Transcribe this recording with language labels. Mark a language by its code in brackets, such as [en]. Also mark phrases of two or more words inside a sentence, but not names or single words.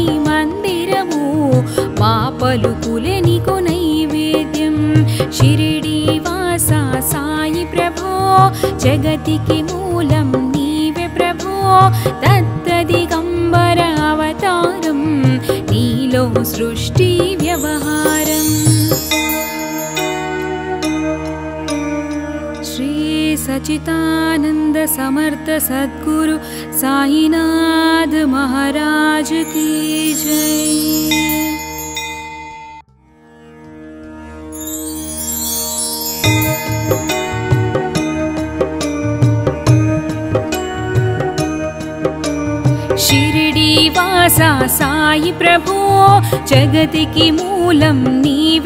[te] మందిరము మా పలుకులే నీకు నైవేద్యం షిరిడి వాస సాయి ప్రభు జగతికి మూలం నీవే ప్రభు దత్త దిగంబర అవతారం నీలో సృష్టి వ్యవహారం [hi] శ్రీ सचितानंद समर्थ सद्गुरु साईनाथ महाराज की जय। [te] షిరిడి వాసా సాయి ప్రభు జగతికి మూలం నీవే